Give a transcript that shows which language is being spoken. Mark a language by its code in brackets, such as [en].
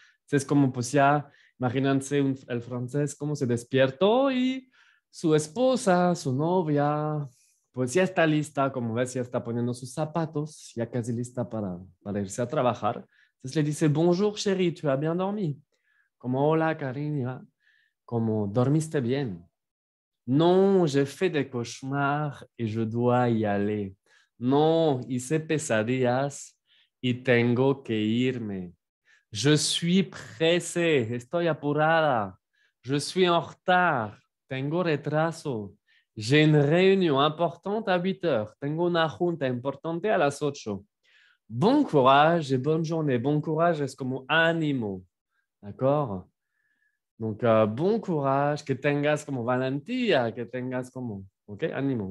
[es] Entonces como pues ya, imagínense el francés como se despertó y su esposa, su novia, pues ya está lista, como ves, ya está poniendo sus zapatos, ya casi lista para irse a trabajar. Entonces le dice, [fr] bonjour chérie, ¿tu as bien dormi? [es] Como hola cariño, como dormiste bien. [fr] Non, j'ai fait des cauchemars et je dois y aller. [es] Non, hice pesadillas y tengo que irme. [fr] Je suis pressé, [es] estoy apurada. [fr] Je suis en retard, [es] tengo retraso. [fr] J'ai une réunion importante à 8h. [es] Tengo una junta importante a las 8. [fr] Bon courage et bonne journée. Bon courage [es] es como ánimo, ¿d'accord? [fr] Donc, bon courage, [es] que tengas como valentía, que tengas como, ok, ánimo.